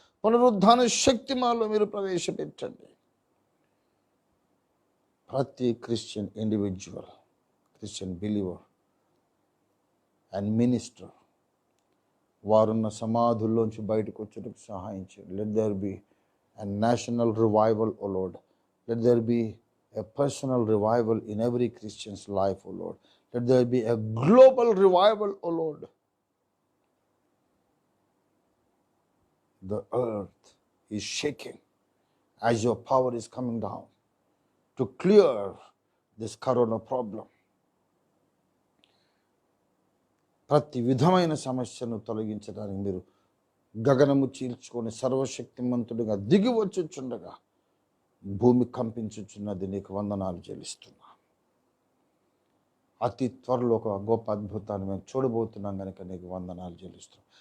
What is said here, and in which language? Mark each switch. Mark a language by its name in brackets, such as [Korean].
[Telugu] పునరుద్ధాన శక్తి మాలో మీరు ప్రవేశపెట్టండి. ప్రతి Christian individual, Christian believer and minister వారున్న సమాధుల్లోంచి బయటకు వచ్చేందుకు సహాయం చేయండి. [English] Let there be a national revival, O Lord. Let there be a personal revival in every Christian's life, O Lord. Let there be a global revival, O Lord. The earth is shaking as your power is coming down to clear this corona problem. [Telugu] ప్రతి విధమైన సమస్యను తొలగించడానికి మీరు గగనము చీల్చుకొని సర్వశక్తిమంతుడిగా దిగి వచ్చుచుండగా భూమి కంపించుచున్నది. నీకు వందనాలు చెల్లిస్తున్నా. అతి త్వరలో ఒక గొప్ప అద్భుతాన్ని మేము చూడబోతున్నాం కనుక నీకు వందనాలు చెల్లిస్తున్నాం.